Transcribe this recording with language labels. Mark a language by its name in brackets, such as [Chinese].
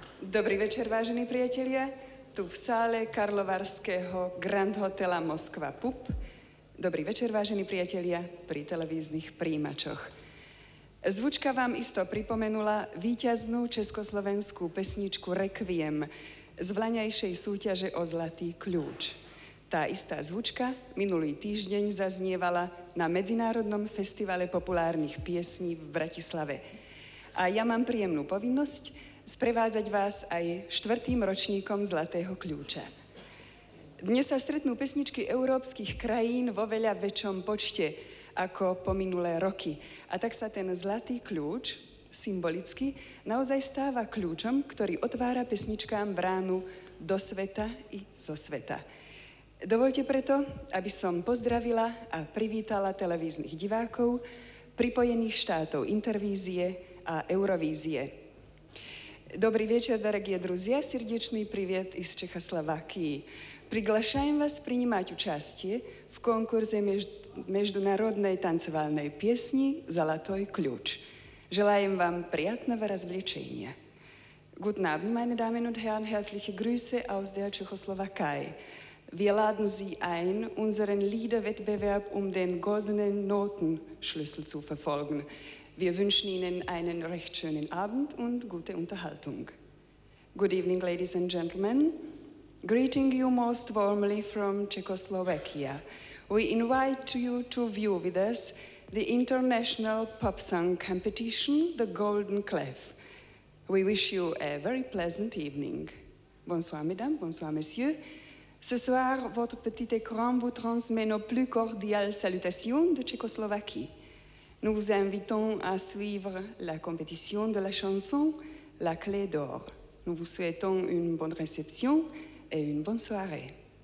[Slovak] Dobrý večer, vážení priatelia. Tu v sále karlovarského Grand Hotela Moskva PUP. Dobrý večer, vážení priatelia, pri televíznych príjimačoch. Zvučka vám isto pripomenula víťaznú československú pesničku Requiem z vlaňajšej súťaže o Zlatý kľúč. Tá istá zvučka minulý týždeň zaznievala na Medzinárodnom festivale populárnych piesní v Bratislave. A ja mám príjemnú povinnosť sprevádzať vás aj 4. ročníkom Zlatého kľúča. Dnes sa stretnú pesničky európskych krajín vo veľa väčšom počte ako po minulé roky. A tak sa ten Zlatý kľúč, symbolicky, naozaj stáva kľúčom, ktorý otvára pesničkám bránu do sveta i zo sveta. Dovoľte preto, aby som pozdravila a privítala televíznych divákov pripojených štátov Intervízie a Eurovízie. [Russian] Добрый вечер, дорогие друзья. Сердечный привет из Чехословакии. Приглашаем вас принимать участие в конкурсе международной танцевальной песни «Золотой ключ». Желаем вам приятного развлечения. [German] Guten Abend, meine Damen und Herren. Herzliche Grüße aus der Tschechoslowakei. Wir laden Sie ein, unseren Liederwettbewerb um den goldenen Notenschlüssel zu verfolgen. Wir wünschen Ihnen einen recht schönen Abend und gute Unterhaltung. [English] Good evening, ladies and gentlemen. Greeting you most warmly from Czechoslovakia. We invite you to view with us the international pop song competition, the Golden Clef. We wish you a very pleasant evening. [French] Bonsoir, mesdames, bonsoir, messieurs. Ce soir, votre petit écran vous transmet nos plus cordiales salutations de Tchécoslovaquie. Nous vous invitons à suivre la compétition de la chanson La Clé d'Or. Nous vous souhaitons une bonne réception et une bonne soirée.